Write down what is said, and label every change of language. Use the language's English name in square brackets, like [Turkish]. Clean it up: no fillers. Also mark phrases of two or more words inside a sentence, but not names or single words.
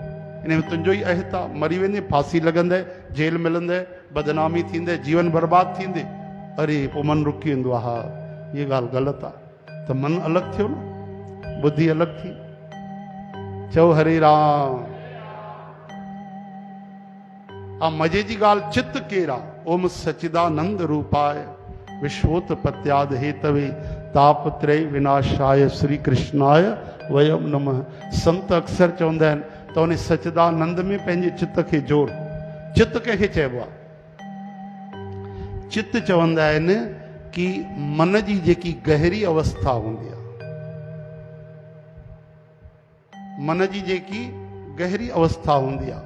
[Sindhi] इन में तुंहिंजो ई अहित आहे। मरी वेंदे, फांसी लॻंदे, जेल मिलंदे, बदनामी थींदे, जीवन बर्बाद थींदे। अरे पोइ मन रुकी वेंदो आहे। हा, इहा ॻाल्हि ग़लति आहे। त मन अलॻि थियो न, बुद्धि अलॻि थी। चओ हरे राम। मज़े जी ॻाल्हि, चित्त केरु आहे? [Sanskrit] ओम सचिदानंद रूपाय विश्वोत्पत्याद हेतवे तापत्रय विनाशाय श्री कृष्णाय वयम नमः। [Sindhi] संत अक्सर चवंदा आहिनि त उन सचिदानंद में पंहिंजे चित्त खे जोड़। चित्त कंहिंखे चइबो आहे? चित्त चवंदा आहिनि कि मन जी जेकी गहरी अवस्था हूंदी आहे, मन जी जेकी गहरी अवस्था हूंदी आहे।